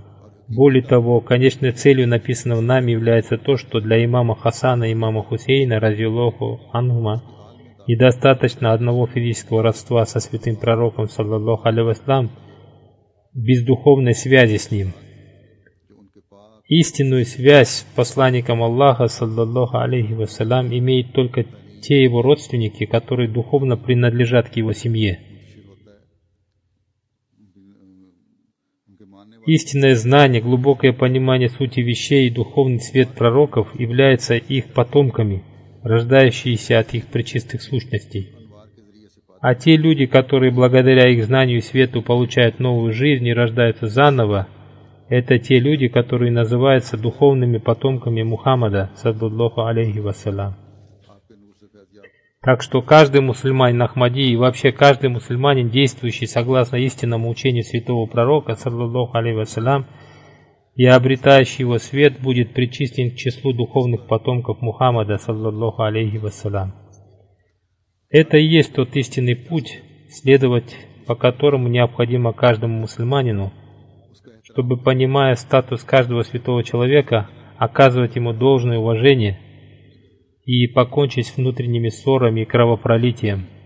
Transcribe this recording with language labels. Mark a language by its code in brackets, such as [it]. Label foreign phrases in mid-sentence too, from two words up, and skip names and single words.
[ru] Более того, конечной целью написанного нами является то, что для имама Хасана и имама Хусейна, [ar] رضي الله عنهما, [ru] недостаточно одного физического родства со святым пророком, [ar] صلى الله عليه وسلم, [ru] без духовной связи с ним. Истинную связь с посланником Аллаха, [ar] صلى الله عليه وسلم, [ru] имеют только те его родственники, которые духовно принадлежат к его семье. Истинное знание, глубокое понимание сути вещей и духовный свет пророков являются их потомками, рождающиеся от их пречистых сущностей. А те люди, которые благодаря их знанию и свету получают новую жизнь и рождаются заново, это те люди, которые называются духовными потомками Мухаммада, [ar] صلى الله عليه وسلم. [ru] Так что каждый мусульманин Ахмади и вообще каждый мусульманин, действующий согласно истинному учению святого пророка, [ar] صلى الله عليه وسلم, [ru] и обретающий его свет, будет причислен к числу духовных потомков Мухаммада, [ar] صلى الله عليه وسلم. [ru] Это и есть тот истинный путь, следовать по которому необходимо каждому мусульманину, чтобы, понимая статус каждого святого человека, оказывать ему должное уважение и покончить с внутренними ссорами и кровопролитием.